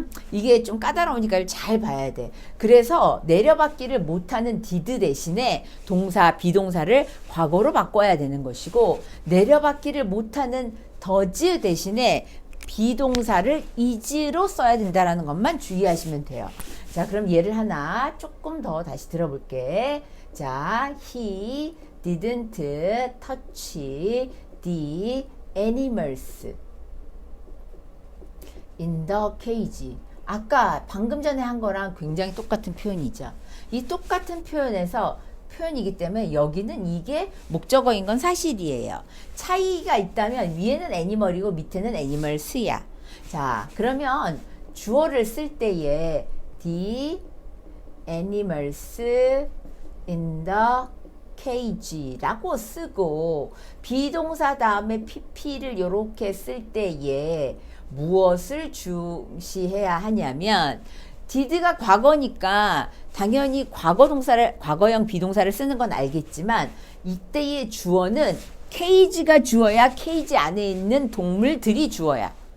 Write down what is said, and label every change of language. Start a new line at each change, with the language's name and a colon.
Korean: 이게 좀 까다로우니까 잘 봐야 돼. 그래서 내려받기를 못하는 did 대신에 동사, 비동사를 과거로 바꿔야 되는 것이고, 내려받기를 못하는 does 대신에 비동사를 is로 써야 된다는 것만 주의하시면 돼요. 자, 그럼 예를 하나 조금 더 다시 들어볼게.
English: 자, he didn't touch the animals in the cage.
Korean: 아까 방금 전에 한 거랑 굉장히 똑같은 표현이죠. 이 똑같은 표현이기 때문에 여기는 이게 목적어인 건 사실이에요. 차이가 있다면 위에는 애니멀이고 밑에는 애니멀스야. 자, 그러면 주어를 쓸 때에
English: the animals in the cage
Korean: 라고 쓰고 비동사 다음에 pp를 이렇게 쓸 때에 무엇을 중시해야 하냐면 did가 과거니까 당연히 과거형 비동사를 쓰는 건 알겠지만 이때의 주어는 cage가 주어야 케이지 안에 있는 동물들이 주어야.